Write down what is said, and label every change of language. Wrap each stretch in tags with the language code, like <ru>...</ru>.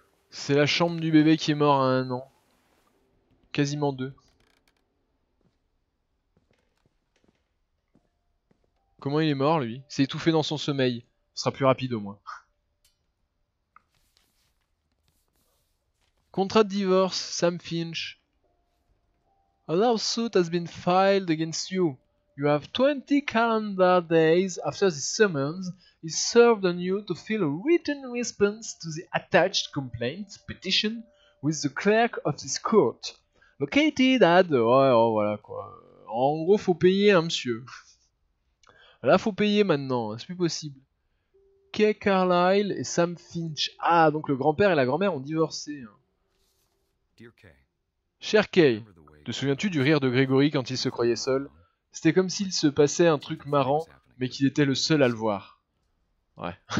<fr>C'est la chambre du bébé qui est mort à 1 an. Quasiment 2. Comment il est mort lui? C'est étouffé dans son sommeil. Ce sera plus rapide au moins. Contrat de divorce,</fr> <en>Sam Finch. A lawsuit has been filed against you. You have 20 calendar days after the summons is served on you to fill a written response to the attached complaint petition with the clerk of this court. Located at...</en> <fr>Ouais, oh, voilà quoi. En gros, faut payer, hein, monsieur. Là, faut payer maintenant, c'est plus possible. Kay Carlyle et Sam Finch. Ah, donc le grand-père et la grand-mère ont divorcé.</fr> <en>Dear Kay,</en> <fr>Cher Kay,</fr> <en>remember the way</en> <fr>te souviens-tu du rire de Grégory quand il se croyait seul? C'était comme s'il se passait un truc marrant, mais qu'il était le seul à le voir. Ouais.</fr>